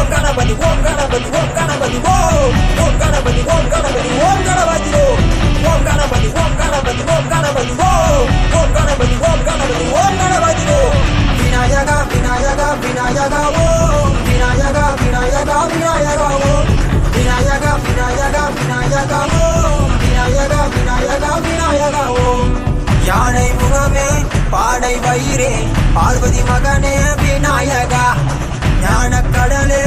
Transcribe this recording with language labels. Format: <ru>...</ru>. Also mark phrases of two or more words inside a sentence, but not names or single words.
<sa>Ganapati Om Ganapati Om Ganapati Om Ganapati Om Ganapati Om Ganapati Om Ganapati Om Ganapati Om Ganapati Om Ganapati Om Ganapati Om Ganapati Vinayaka Vinayaka Vinayaka Om Vinayaka Vinayaka Vinayaka Om Vinayaka Vinayaka Vinayaka Om Vinayaka</sa> <ta>Vinayaka Vinayaka Om யானை முகமே பாடை வயிறே பார்வதி மகனே விநாயகா ஞான கடலே</ta>